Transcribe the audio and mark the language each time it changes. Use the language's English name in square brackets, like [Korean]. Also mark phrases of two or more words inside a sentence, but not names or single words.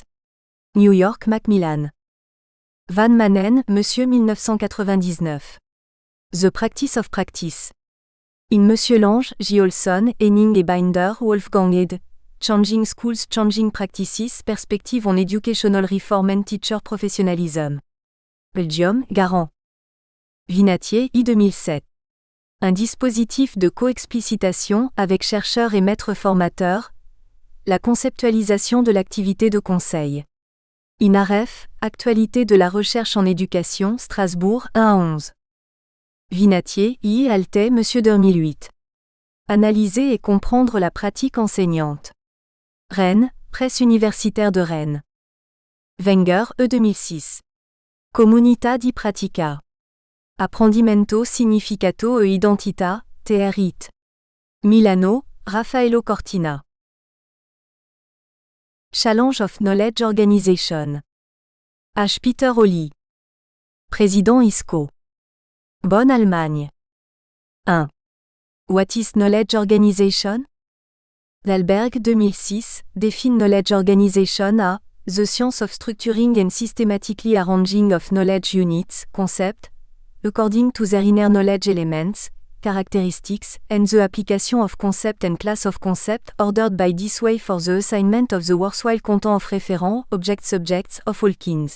[French] New York, Macmillan. Van Manen, Monsieur 1999. [English] The Practice of Practice. [French] In Monsieur Lange, J. Olson, Henning et Binder, Wolfgang ed. [English] Changing Schools, Changing Practices, Perspective on Educational Reform and Teacher Professionalism. Belgium, Garant. Vinatier, I. 2007. [French] Un dispositif de coexplicitation avec chercheurs et maîtres formateurs. La conceptualisation de l'activité de conseil. INAREF, Actualité de la recherche en éducation, Strasbourg, 1 à 11. Vinatier, I. Altais, Monsieur 2008. Analyser et comprendre la pratique enseignante. Rennes, Presse universitaire de Rennes. [Italian] Wenger, E. 2006. Comunità di pratica. Apprendimento significato e identità, TR-IT. Milano, Raffaello Cortina. [English] Challenge of Knowledge Organization. H. Peter Holly. [French] Président ISCO. Bonn, Allemagne. 1. [English] What is Knowledge Organization? Dalberg 2006, Define Knowledge Organization a The Science of Structuring and Systematically Arranging of Knowledge Units, Concept, according to their inner knowledge elements, characteristics, and the application of concept and class of concept ordered by this way for the assignment of the worthwhile content of referent, object subjects, of all kinds.